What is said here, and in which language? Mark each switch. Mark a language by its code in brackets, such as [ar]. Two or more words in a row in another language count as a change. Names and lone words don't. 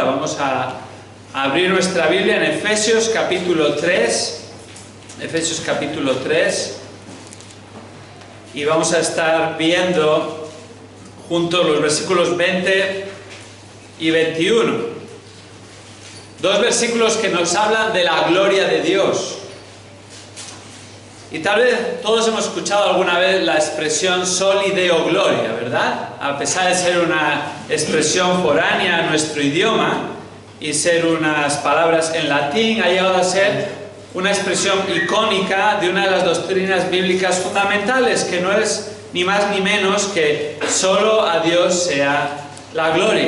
[es] Vamos a abrir nuestra Biblia en Efesios capítulo 3, Efesios capítulo 3, y vamos a estar viendo juntos los versículos 20 y 21. Dos versículos que nos hablan de la gloria de Dios. Y tal vez todos hemos escuchado alguna vez la expresión [la] soli deo gloria, [es] ¿verdad? A pesar de ser una expresión foránea a nuestro idioma y ser unas palabras en latín, ha llegado a ser una expresión icónica de una de las doctrinas bíblicas fundamentales, que no es ni más ni menos que solo a Dios sea la gloria.